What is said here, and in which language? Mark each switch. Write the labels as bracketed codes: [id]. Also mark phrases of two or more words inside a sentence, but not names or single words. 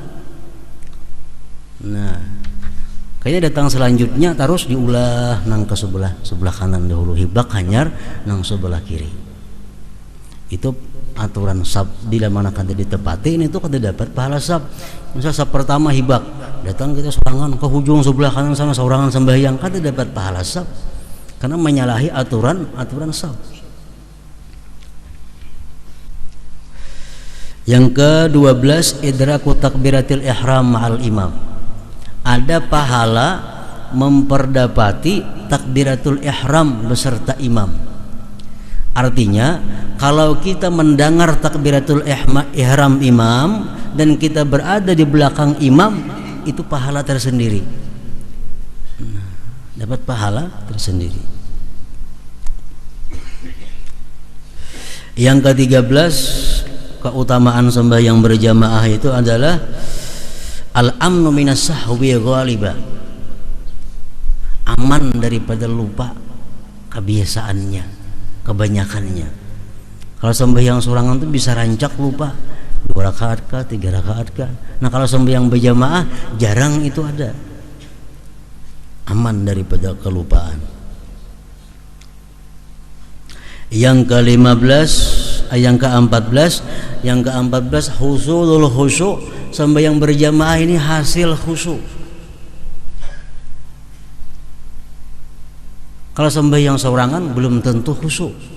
[bjn] Nah, kayaknya datang selanjutnya terus diulah nang ke sebelah kanan dahulu, hibak hanyar nang sebelah kiri. Itu aturan saf. Bila mana kada ditepati ini tuh kada dapat pahala saf. Misal saf pertama hibak, datang kita sorangan ke hujung sebelah kanan sana sorangan sembahyang, kada dapat pahala saf. [id] karena menyalahi aturan shaf. Yang ke-12 [ar] إدراك تكبيرة الإحرام مع الإمام. [id] Ada pahala memperdapati takbiratul ihram beserta imam. Artinya kalau kita mendengar takbiratul ihram imam dan kita berada di belakang imam, itu pahala tersendiri. Dapat pahala tersendiri. Yang ke-13 keutamaan sembahyang berjamaah itu adalah [ar] الأمن من السهو غالبا. [id] Aman daripada lupa kebiasaannya, kebanyakannya. [bjn] Kalau sembahyang sorangan itu bisa rancak lupa 2 rakaat kah, 3 rakaat kah. [id] Nah kalau sembahyang berjamaah jarang itu ada. Aman daripada kelupaan. Yang ke-14 [ar] حصول الخشوع. [id] Sembahyang berjamaah ini hasil khusyuk. Kalau sembahyang seorangan belum tentu khusyuk.